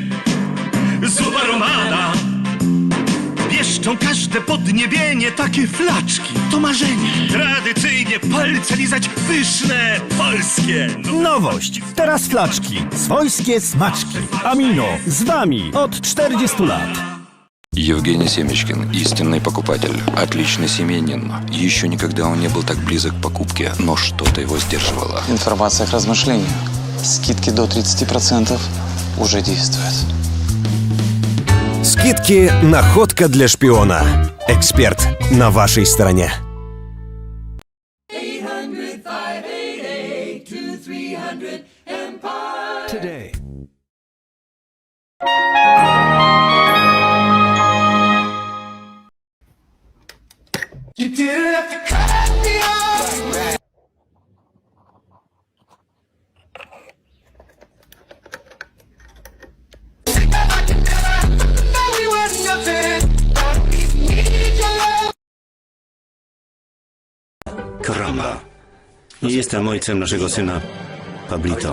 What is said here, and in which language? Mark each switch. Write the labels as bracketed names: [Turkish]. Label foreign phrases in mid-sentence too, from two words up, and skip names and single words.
[Polish] Zupa romana. Pieszczą każde podniebienie, takie flaczki to marzenie. Tradycyjnie palce lizać, pyszne, polskie. Nowość, teraz flaczki, swojskie smaczki. Amino, z wami od 40 lat. [Russian] Евгений Семечкин, истинный покупатель, отличный семьянин. Еще никогда он не был так близок к покупке, но что-то его сдерживало. Информация к размышлению. Скидки до 30% уже действуют. Скидки – находка для шпиона. Эксперт на вашей стороне. 800-588-2300 Empire. [English] Today. You didn't have to cut me off. [Polish] Karamba. Nie jestem ojcem naszego syna, Pablito.